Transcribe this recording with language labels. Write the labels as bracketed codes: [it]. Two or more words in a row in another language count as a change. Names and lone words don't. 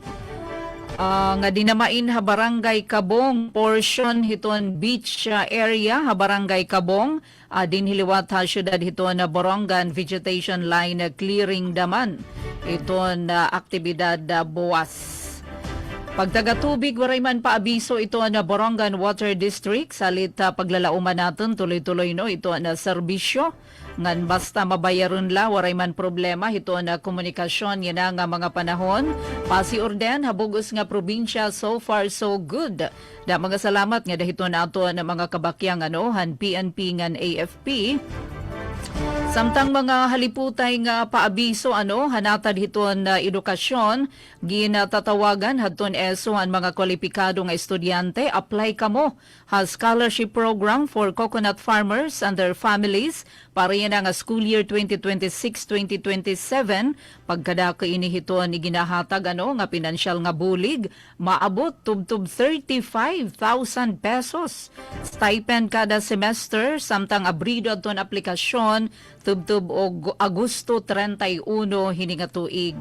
[war] Nga dinamain ha Barangay Kabong portion hiton beach area ha Barangay Kabong din hiliwat ha syudad hiton na Borongan vegetation line clearing daman iton aktibidad buwas. Pagtagatubig waray man paabiso ito na Borongan Water District salit paglalauman natin tuloy-tuloy ito na serbisyo ngan basta mabayaron la waray man problema ito na komunikasyon yan nga mga panahon pasi orden habugos nga probinsya [en] so far so good [war] da mga salamat nga dahito na ato na mga kabakyang han PNP ngan AFP. Samtang mga haliputay nga paabiso hanatad hiton na edukasyon ginatatawagan hadton ESO ang mga kwalipikado nga estudyante apply kamo ha [en] scholarship program for coconut farmers and their families [war] para yan nga school year 2026-2027 pagkada ka ini hiton iginahatag nga pinansyal nga bulig maabot tubtub 35,000 pesos stipend kada semester samtang abrido adton aplikasyon tubtub og Agosto 31 hininga tuig.